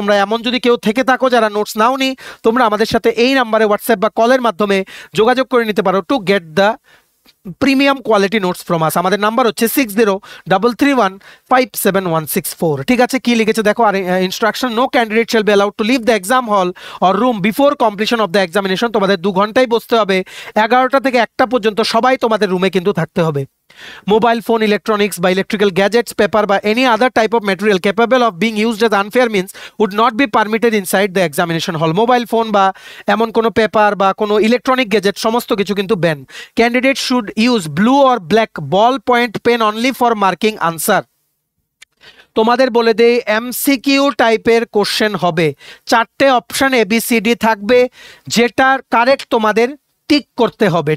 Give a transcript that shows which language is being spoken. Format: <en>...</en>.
<bn>তোমরা এমন যদি কেউ থেকে থাকো যারা নোটস নাওনি, তোমরা আমাদের সাথে এই নাম্বারে হোয়াটসঅ্যাপ বা কলের মাধ্যমে যোগাযোগ করে নিতে পারো</bn> <en>To get the premium quality notes from us.</en> <bn>আমাদের নাম্বার হচ্ছে 6033157164। ঠিক আছে, কি লিখেছে দেখো, আর</bn> <en>Instruction, no candidate shall be allowed to leave the exam hall or room before completion of the examination.</en> <bn>তোমাদের 2 ঘন্টাই বসতে হবে, 11টা থেকে 1টা পর্যন্ত সবাই তোমাদের রুমে কিন্তু থাকতে হবে।</bn> <en>Mobile phone, electronics by electrical gadgets, paper by any other type of material capable of being used as unfair means would not be permitted inside the examination hall.</en> <bn>Mobile phone বা এমন কোনো পেপার বা কোনো electronic gadget সমস্ত কিছু কিন্তু ban.</bn> <en>Candidate should use blue or black ball point pen only for marking answer.</en> <bn>তোমাদের বলে দেই এমসিকিউ টাইপের কোশ্চেন হবে, 4টে অপশন এবিসিডি থাকবে, যেটার কারেক্ট তোমাদের টিক করতে হবে।</bn>